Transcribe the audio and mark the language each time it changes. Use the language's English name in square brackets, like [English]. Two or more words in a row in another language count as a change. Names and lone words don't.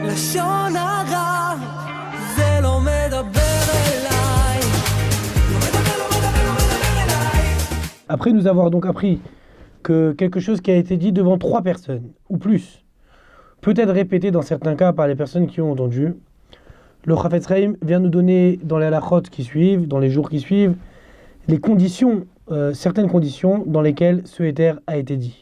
[Hebrew] לשון הרע, זה לא מדבר אליי. לא מדבר אליי. [French] Après nous avoir donc appris que quelque chose qui a été dit devant 3 personnes, ou plus, peut être répété dans certains cas par les personnes qui ont entendu, le Chafetz Chaim vient nous donner dans les halachot qui suivent, dans les jours qui suivent, les conditions, certaines conditions dans lesquelles ce éther a été dit.